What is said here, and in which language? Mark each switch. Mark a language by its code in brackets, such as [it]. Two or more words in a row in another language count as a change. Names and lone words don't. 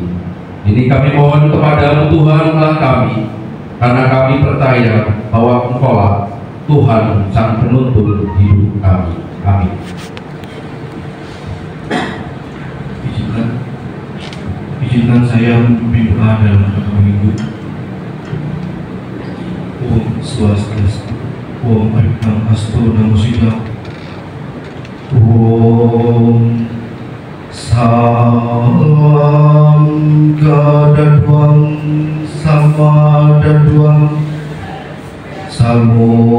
[id] Ini kami mohon kepada-Mu Tuhanlah kami, karena kami percaya bahwa Engkaulah Tuhan sang penuntun hidup kami. Amin. Izinkan saya memimpin doa dalam satu minggu. [sa] Om Swastiastu, Om Astu Namo Buddhaya, Om Samgadadwang Samadadwang Samo